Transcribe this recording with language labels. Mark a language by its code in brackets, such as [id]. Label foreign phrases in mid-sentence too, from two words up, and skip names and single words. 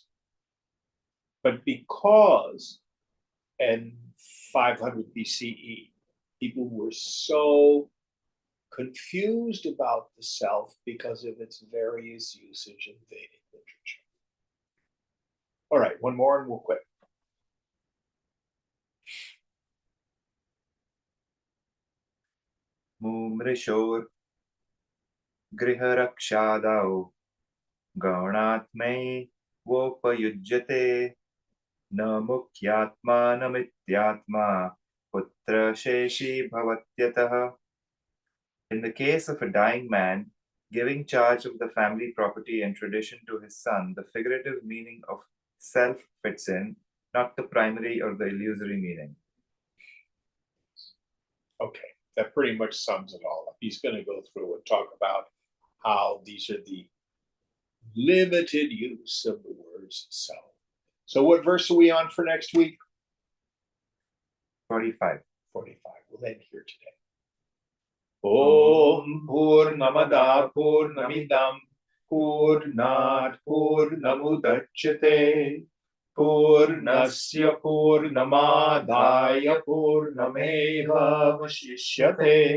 [en] But because in 500 BCE, people were so confused about the self because of its various usage in Vedic literature. All right, one more and we'll quit. [sa] मुमूर्षोर् गृहरक्षादौ गौणात्मै वोपयुज्यते न मुख्यात्मा नमित्यात्मा पुत्र शेषी भवत्यतः. [en] In the case of a dying man, giving charge of the family property and tradition to his son, the figurative meaning of self fits in, not the primary or the illusory meaning. Okay, that pretty much sums it all up. He's going to go through and talk about how these are the limited use of the words self. So, what verse are we on for next week? 45. 45. We'll end here today. [sa] ॐ पूर्णमदः पूर्णमिदं पूर्णात् पूर्णमुदच्यते पूर्णस्य पूर्णमादाय पूर्णमेव वशिष्यते.